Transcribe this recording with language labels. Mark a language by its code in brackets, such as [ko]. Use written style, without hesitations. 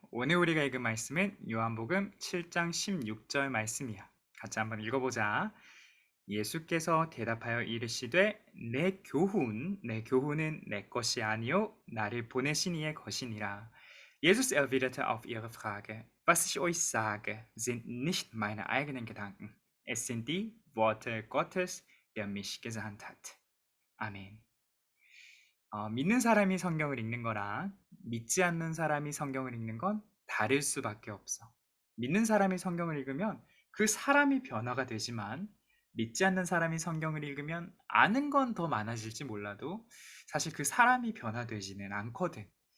[ko] 오늘 우리가 읽은 말씀은 요한복음 7장 16절 말씀이야. 같이 한번 읽어보자. 예수께서 대답하여 이르시되 내 교훈은 내 것이 아니요 나를 보내신 이의 것이니라. [de] Jesus erwiderte auf ihre Frage, was ich euch sage, sind nicht meine eigenen Gedanken. Es sind die Worte Gottes, der mich gesandt hat. [ko] 아멘. 믿는 사람이 성경을 읽는 거랑 믿지 않는 사람이 성경을 읽는 건 다를 수밖에 없어. 믿는 사람이 성경을 읽으면 그 사람이 변화가 되지만 믿지 않는 사람이 성경을 읽으면 아는 건 더 많아질지 몰라도 사실 그 사람이 변화되지는 않거든.